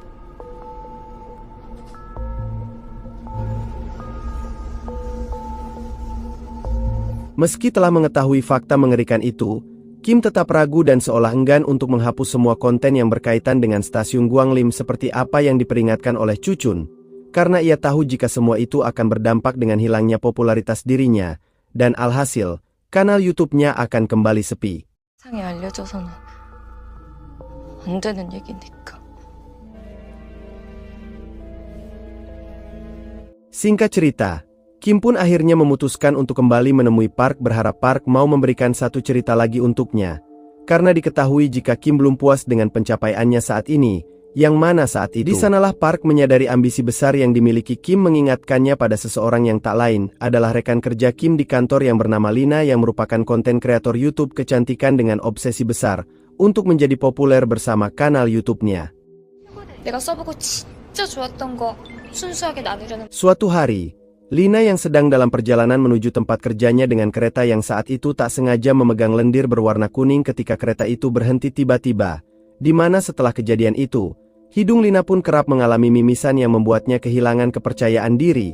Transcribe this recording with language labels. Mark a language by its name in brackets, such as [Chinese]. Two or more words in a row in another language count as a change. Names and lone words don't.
[Indonesian] Meski telah mengetahui fakta mengerikan itu, Kim tetap ragu dan seolah enggan untuk menghapus semua konten yang berkaitan dengan stasiun Guanglim seperti apa yang diperingatkan oleh Cucun. Karena ia tahu jika semua itu akan berdampak dengan hilangnya popularitas dirinya, dan alhasil, kanal YouTube-nya akan kembali sepi. [Korean] 세상에 알려져서는 안 되는 얘기니까. [Indonesian] Singkat cerita, Kim pun akhirnya memutuskan untuk kembali menemui Park berharap Park mau memberikan satu cerita lagi untuknya. Karena diketahui jika Kim belum puas dengan pencapaiannya saat ini, yang mana saat itu. Di sanalah Park menyadari ambisi besar yang dimiliki Kim mengingatkannya pada seseorang yang tak lain adalah rekan kerja Kim di kantor yang bernama Lina yang merupakan konten kreator YouTube kecantikan dengan obsesi besar untuk menjadi populer bersama kanal YouTube-nya. [Korean] 내가 써보고 진짜 좋았던 거 순수하게 나누려는. [Indonesian] Suatu hari, Lina yang sedang dalam perjalanan menuju tempat kerjanya dengan kereta yang saat itu tak sengaja memegang lendir berwarna kuning ketika kereta itu berhenti tiba-tiba, di mana setelah kejadian itu, hidung Lina pun kerap mengalami mimisan yang membuatnya kehilangan kepercayaan diri.